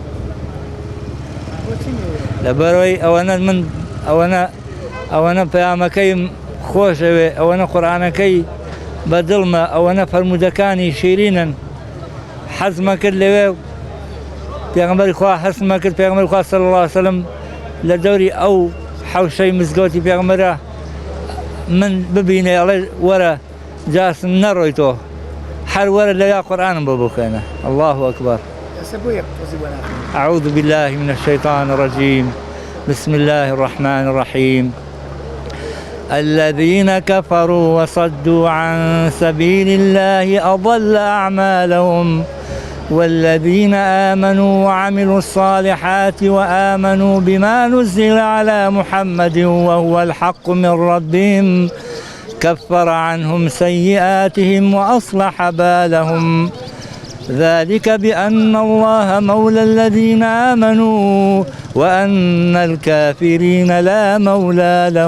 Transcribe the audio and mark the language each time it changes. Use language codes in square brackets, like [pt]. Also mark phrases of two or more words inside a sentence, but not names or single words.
[ckb] لەبەرەوەی ئەوەنە پەیامەکەی خۆشەوێ ئەوەنە قورئانەکەی بە دڵمە ئەوەنە فەرمودەکانی شیرینن حەزمە کرد لەوێ پێغەمبەری خوا حەزمە کرد پێغەمبەری خوا [ar] صلی الله عليه وسلم [ckb] لە دەوری ئەو حەوشەی مزگەوتی پێغەمبەرە من ببینێ ئەڵێ وەرە جاسم نەڕۆیتۆ هەر وەرە لەویا قورئانم بۆ بخوێنە [ar] الله أكبر. أعوذ بالله من الشيطان الرجيم بسم الله الرحمن الرحيم الذين كفروا وصدوا عن سبيل الله أضل أعمالهم والذين آمنوا وعملوا الصالحات وآمنوا بما نزل على محمد وهو الحق من ربهم كفر عنهم سيئاتهم وأصلح بالهم ذلك بأن الله مولى الذين آمنوا وأن الكافرين لا مولى لهم.